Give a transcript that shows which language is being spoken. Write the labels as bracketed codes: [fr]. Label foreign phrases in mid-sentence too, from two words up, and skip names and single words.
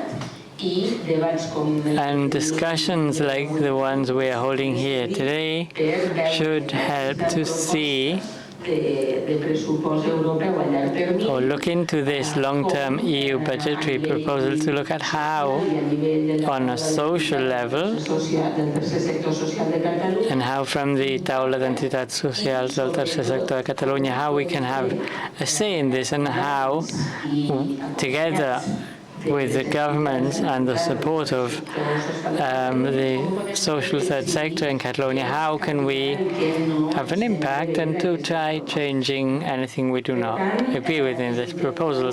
[en] And discussions like the ones we are holding here today should help to see or look into this long-term EU budgetary proposal to look at how, on a social level, and how from the Taula de Entitats Socials del Tercer Sector de Catalunya, how we can have a say in this and how, together with the governments and the support of the social third sector in Catalonia, how can we have an impact and to try changing anything we do not agree with in this proposal.